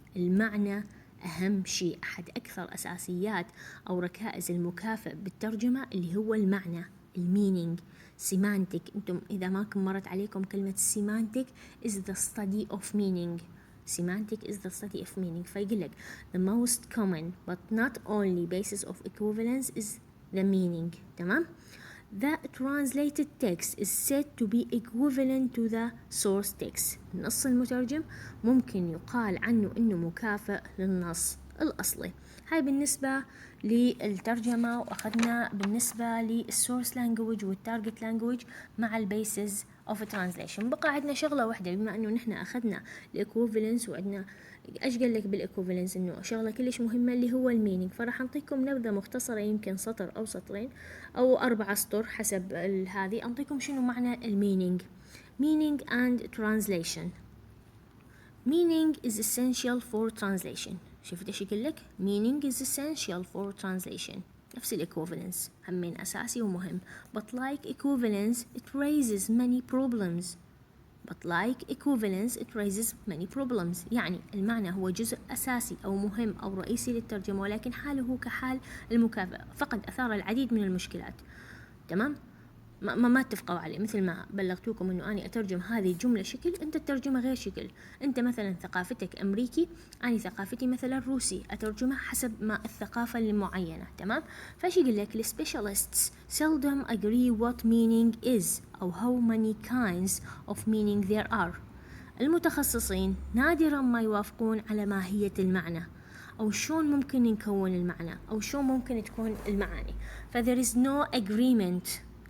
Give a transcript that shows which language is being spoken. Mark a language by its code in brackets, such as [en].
[ar] المعنى أهم شيء، أحد أكثر أساسيات أو ركائز المكافئ بالترجمة اللي هو المعنى، المينينج. سيمانتك، أنتم إذا ما مرت عليكم كلمة سيمانتك [en] is the study of meaning. Semantic is the study of meaning. فيقول لك the most common but not only basis of equivalence is the meaning. [ar] تمام؟ [en] The translated text is said to be equivalent to the source text. [ar] النص المترجم ممكن يقال عنه إنه مكافئ للنص الأصلي. هاي بالنسبة للترجمة، وأخذنا بالنسبة للسورس لانجويج والتارجت لانجويج مع البيسز of translation. بقى عندنا شغلة واحدة، بما إنه نحن أخذنا الإيكوفالنس وعندنا ايش قال لك بالايكوفالنس انه شغله كلش مهمه اللي هو المينينج. فراح اعطيكم نبذه مختصره يمكن سطر او سطرين او 4 سطور حسب هذه، اعطيكم شنو معنى المينينج. [en] meaning and translation. meaning is essential for translation. [ar] شفت ايش يقول لك؟ [en] meaning is essential for translation. [ar] نفس الايكوفالنس همين اساسي ومهم. [en] but like equivalence it raises many problems. But like equivalence it raises many problems. [ar] يعني المعنى هو جزء أساسي أو مهم أو رئيسي للترجمة، ولكن حاله كحال المكافأة فقد أثار العديد من المشكلات. تمام؟ ما اتفقوا عليه. مثل ما بلغتوكم انه اني اترجم هذه الجمله شكل، انت تترجمها غير شكل. انت مثلا ثقافتك امريكي، اني ثقافتي مثلا روسي، اترجمها حسب ما الثقافه المعينه. تمام؟ فايش يقول لك؟ [en] السبيشاليستس seldom agree what meaning is او how many kinds of meaning there are. [ar] المتخصصين نادرا ما يوافقون على ماهيه المعنى أو شون ممكن نكون المعنى أو شون ممكن تكون المعاني. ف [en] there is no agreement